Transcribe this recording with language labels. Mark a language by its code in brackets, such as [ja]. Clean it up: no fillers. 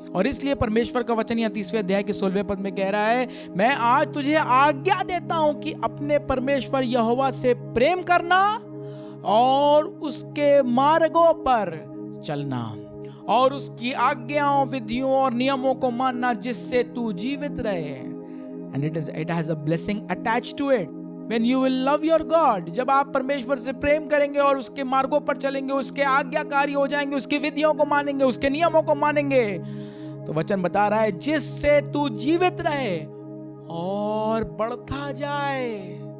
[hi] और इसलिए परमेश्वर का वचन यहाँ 30वें अध्याय के 16वें पद में कह रहा है, मैं आज तुझे आज्ञा देता हूं कि अपने परमेश्वर यहोवा से प्रेम करना और उसके मार्गों पर चलना और उसकी आज्ञाओं, विधियों और नियमों को मानना, जिससे तू जीवित रहे. [en] And it has a blessing attached to it. When you will love your God, [hi] जब आप परमेश्वर से प्रेम करेंगे और उसके मार्गों पर चलेंगे, उसके आज्ञाकारी हो जाएंगे, उसकी विधियों को मानेंगे, उसके नियमों को मानेंगे, तो वचन बता रहा है जिससे तू जीवित रहे और बढ़ता जाए.